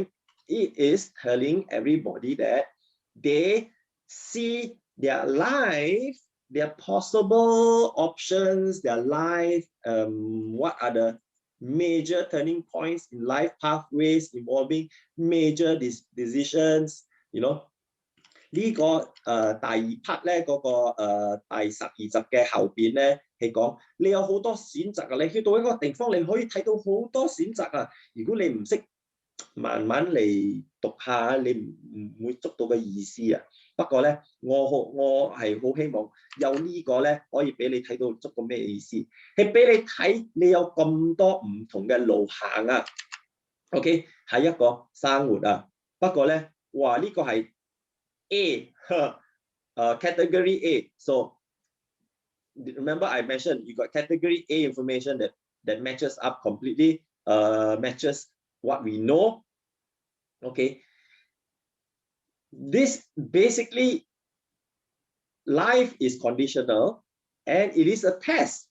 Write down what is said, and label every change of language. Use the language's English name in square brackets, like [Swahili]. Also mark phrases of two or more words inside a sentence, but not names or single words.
[English] It is telling everybody that they see their life, their possible options, their life, what are the major turning points in life pathways involving major decisions, [Cantonese] 呢個第二 part 咧，嗰個第12集嘅後邊咧係講你有好多選擇啊！你去到一個地方，你可以睇到好多選擇啊！如果你唔識慢慢嚟讀下，你唔會捉到個意思啊！不過咧，我係好希望有呢個咧可以俾你睇到捉到咩意思，係俾你睇你有咁多唔同嘅路行啊 ！OK， 係一個生活啊！不過咧，哇呢個係 A, [English] category A. So remember I mentioned you got category A information that matches up completely, matches what we know. Okay. This basically, life is conditional and it is a test.